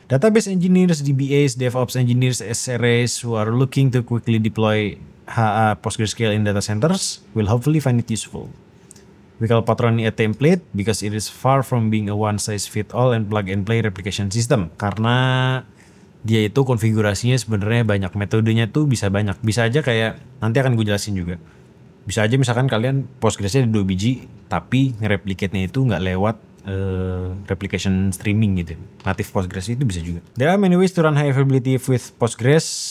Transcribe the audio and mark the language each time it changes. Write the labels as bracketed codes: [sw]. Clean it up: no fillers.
[en] Database engineers, DBAs, DevOps engineers, SREs who are looking to quickly deploy HA PostgreSQL in data centers will hopefully find it useful. We call Patroni a template because it is far from being a one-size-fit-all and plug-and-play replication system. [id] Karena dia itu konfigurasinya sebenarnya banyak, metodenya tuh bisa banyak. Bisa aja kayak nanti akan gue jelasin juga. Bisa aja misalkan kalian Postgresnya ada 2 biji, tapi nge-replicate-nya itu nggak lewat replication streaming gitu. Native Postgres itu bisa juga. [en] There are many ways to run high availability with Postgres.